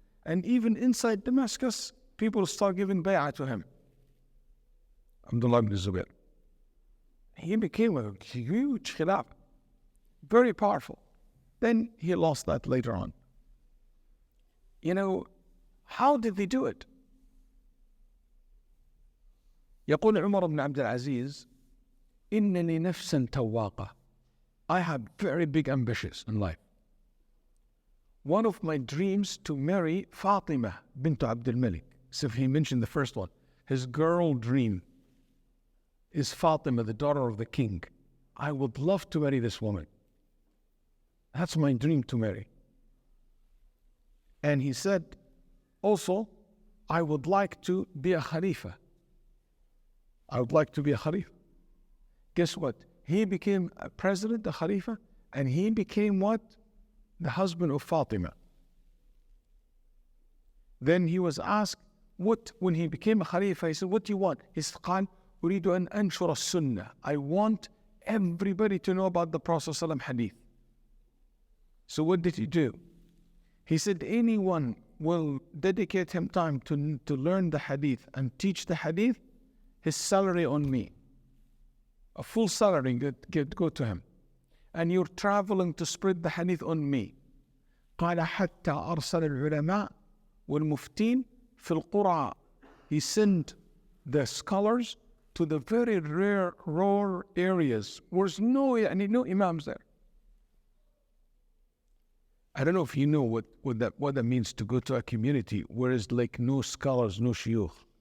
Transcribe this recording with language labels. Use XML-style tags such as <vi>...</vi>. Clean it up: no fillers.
<en>And even inside Damascus, people start giving bay'ah to him. Abdullah ibn Zubair. He became a huge khilaf, very powerful. Then he lost that later on. You know, how did they do it?</en> <ar>يقول عمر بن عبد العزيز إنني نفسا تواقة.</ar> <en>I have very big ambitions in life. One of my dreams to marry Fatima bint Abdul Malik. So he mentioned the first one. His girl dream is Fatima, the daughter of the king. I would love to marry this woman. That's my dream to marry. And he said, also, I would like to be a Khalifa. I would like to be a Khalifa. Guess what? He became a president, a Khalifa, and he became what? The husband of Fatima. Then he was asked, when he became a Khalifa, he said, what do you want? He said,</en> <ar>قال أريد أن أنشر السنة.</ar> <en>I want everybody to know about the Prophet ﷺ hadith. So what did he do? He said, anyone will dedicate him time to learn the hadith and teach the hadith, his salary on me. A full salary go to him. And you're traveling to spread the hadith on me.</en> <ar>قال حتى أرسل العلماء والمفتين في القرى.</ar> <en>He sent the scholars to the very rare rural areas where there's no imams there. I don't know if you know what that means to go to a community where there's like no scholars, no shuyukh.</en>